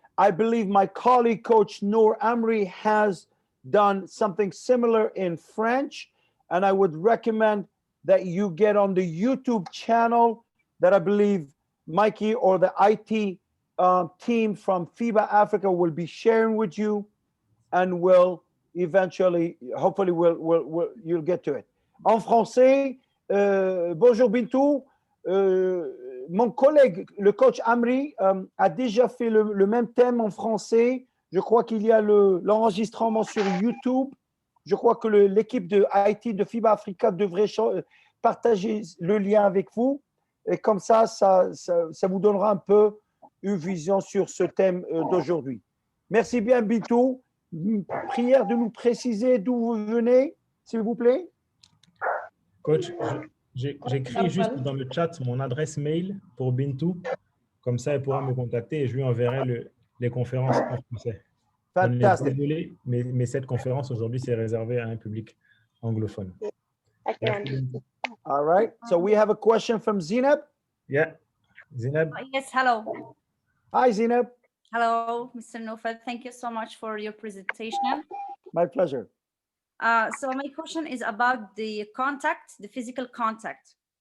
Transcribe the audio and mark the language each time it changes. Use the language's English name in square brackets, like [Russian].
[English] I believe my colleague, Coach Noor Amri, has done something similar in French, and I would recommend that you get on the YouTube channel that I believe Mikey or the IT team from FIBA Africa will be sharing with you, and will eventually, hopefully, you'll get to it. [French] En français, bonjour Bintou. Mon collègue, le coach Amri, a déjà fait le même thème en français. Je crois qu'il y a l'enregistrement sur YouTube. Je crois que l'équipe de IT de FIBA Africa devrait partager le lien avec vous. Et comme ça vous donnera un peu une vision sur ce thème d'aujourd'hui. Merci bien, Bintou. Prière de nous préciser d'où vous venez, s'il vous plaît. Coach, j'écris juste dans le chat mon adresse mail pour Bintou. Comme ça, elle pourra me contacter et je lui enverrai les conférences en français. Fantastique. Désolé, mais cette conférence aujourd'hui, c'est réservé à un public anglophone. [English] All right. So we have a question from Zinab. Yeah. Zinab. Yes, hello. Hi, Zinab. Hello, Mr. Nufel. Thank you so much for your presentation. My pleasure. So my question is about the contact, the physical contact.